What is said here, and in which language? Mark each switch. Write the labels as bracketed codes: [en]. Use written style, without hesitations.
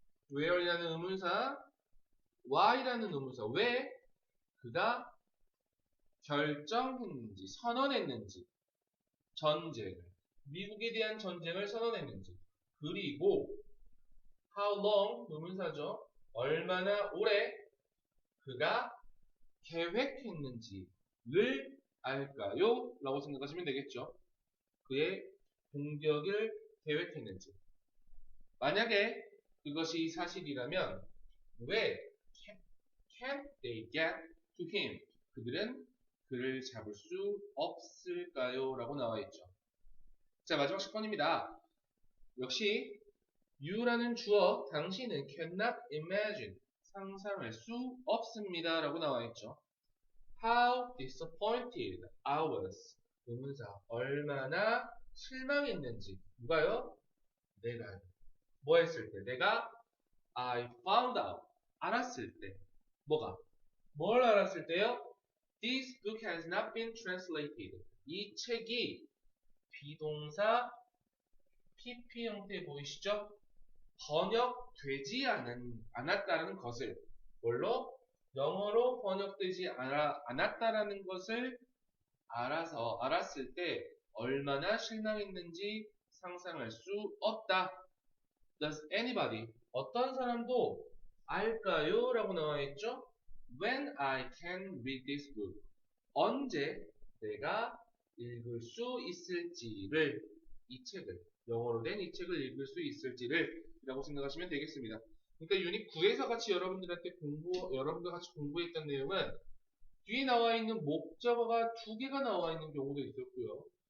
[ko] where이라는 의문사, why라는 의문사, 왜 그가 결정했는지, 선언했는지, 전쟁을, 미국에 대한 전쟁을 선언했는지, 그리고 how long, 의문사죠. 얼마나 오래 그가 계획했는지를 알까요? 라고 생각하시면 되겠죠. 그의 공격을 계획했는지. 만약에 그것이 사실이라면 왜 [en] can't they get to him? [ko] 그들은 그를 잡을 수 없을까요? 라고 나와 있죠. 자, 마지막 10번입니다. 역시 you라는 주어, 당신은 [en] cannot imagine, [ko] 상상할 수 없습니다. 라고 나와 있죠. [en] How disappointed I was. [ko] 의문사, 얼마나 실망했는지. 누가요? 내가. 뭐 했을 때? 내가 [en] I found out. [ko] 알았을 때. 뭐가? 뭘 알았을 때요? [en] This book has not been translated. [ko] 이 책이 비동사 PP 형태 보이시죠? 번역되지 않았다는 것을 뭘로? 영어로 번역되지 않았다라는 것을 알았을 때 얼마나 실망했는지 상상할 수 없다. [en] Does anybody, [ko] 어떤 사람도 알까요? 라고 나와 있죠? [en] When I can read this book. [ko] 언제 내가 읽을 수 있을지를, 이 책을, 영어로 된 이 책을 읽을 수 있을지를 라고 생각하시면 되겠습니다. 그러니까 유닛 9에서 같이 여러분들 같이 공부했던 내용은 뒤에 나와 있는 목적어가 2개가 나와 있는 경우도 있었고요.